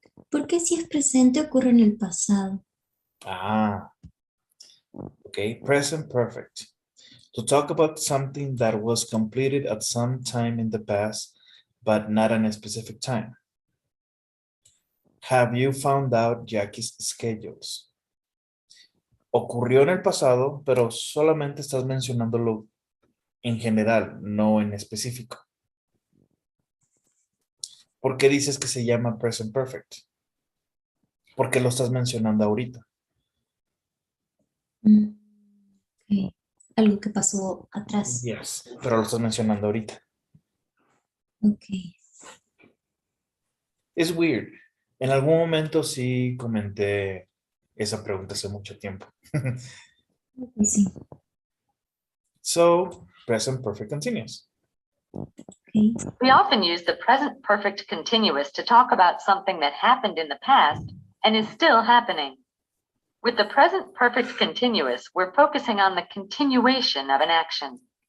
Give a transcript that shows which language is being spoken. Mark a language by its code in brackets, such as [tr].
[es] ¿Por qué si es presente ocurre en el pasado? [en] Ah, okay. Present perfect. To talk about something that was completed at some time in the past, but not at a specific time. Have you found out Jackie's schedules? [es] Ocurrió en el pasado, pero solamente estás mencionándolo en general, no en específico. ¿Por qué dices que se llama present perfect? ¿Por qué lo estás mencionando ahorita? Mm, ok. Algo que pasó atrás. Yes, pero lo estás mencionando ahorita. Ok, Es weird. En algún momento sí comenté esa pregunta hace mucho tiempo. sí, [en] So, present perfect continuous. ok. We often use the present perfect continuous to talk about something that happened in the past and is still happening. With the present perfect continuous, we're focusing on the continuation of an action.